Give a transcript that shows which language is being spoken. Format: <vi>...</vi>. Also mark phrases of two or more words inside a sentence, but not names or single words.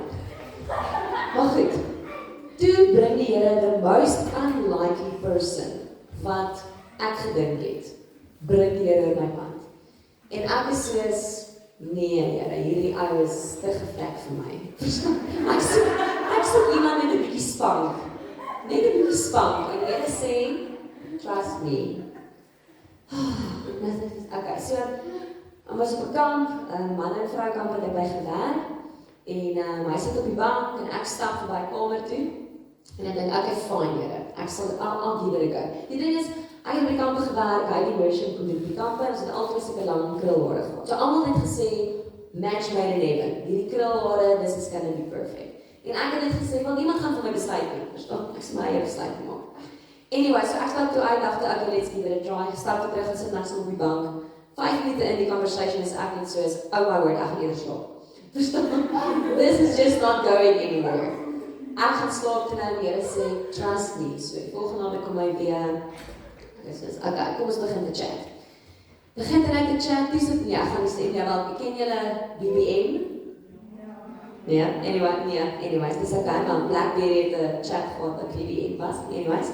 <af>Maar goed, toe bring die Here</af> <en>the most unlikely person</en> <af>wat ek gedink het, bring die Here my pad. En ek is soos, nee Here, hierdie ou is te gevlek vir my. Ek soek iemand met 'n bietjie spank. Net 'n bietjie spank. En die Here sê,</af> <en>trust me.</en> <af>Okay, so, ons was op 'n kamp, man en vrou kamp wat ek by gewerk, en hy sit op die bank, en ek stap verby kamer toe, en ek dink, okay, fine Here, ek sal,</af> <en>I'll give it a go.</en> <af>Die ding is, ek het by die kampe gewerk, hy die worship kom doen, die kampe, ons het altyd so 'n lang krulhare gehad. So almal het gesê,</af> <en>match made in heaven,</en> <af>hierdie krulhare,</af> <en>this is gonna be perfect.</en> <af>En ek het net gesê, wel niemand gaan vir my besluit nie, verstaan, ek sê my eie besluit maak. Anyway, so ek stap toe uit, dacht,</af> <en>okay, let's give it a try,</en> <af>stap toe terug en sit niks op die bank, 5 minute in die conversation is ek net soos,</af> <en>oh my word,</en> <af>ek gaan eerder slaap. Verstaan?</af> <en>This is just not going anywhere.</en> <af>Ek gaan slaap en die Here sê,</af> <en>trust me.</en> <af>So die volgende aand kom hy weer, okay, kom ons begin te chat. Begin te chat, dis het, ja, gaan sê, ja wel, ken julle BBM? Ja, anyways, dis okay, maar Blackberry het 'n chat gehad wat BBM was, anyways.</af>